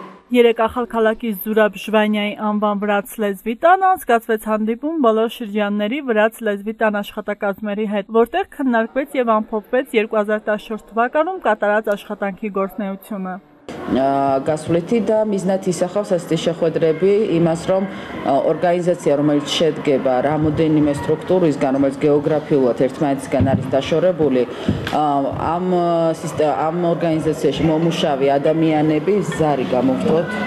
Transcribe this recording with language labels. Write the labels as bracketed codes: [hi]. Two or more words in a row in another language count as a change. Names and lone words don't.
[hy] Երեք ախալքալակի Զուրաբ Ժվանյայի անվան վրաց լեզվի տան անցկացվեց հանդիպում բոլոր շրջանների վրաց լեզվի տան աշխատակազմերի հետ, որտեղ քննարկվեց եւ ամփոփվեց 2014 թվականում կատարած աշխատանքի գործունեությունը։ [ka] Გასვლითი და მიზნად ისახავს ასეთი შეხვედრები იმას, რომ ორგანიზაცია, რომელიც შედგება რამოდენიმე სტრუქტურისგან, რომელიც გეოგრაფიულად ერთმანეთისგან არის დაშორებული, ამ ორგანიზაციაში მომუშავე ადამიანები ზარი გამოვთქვათ.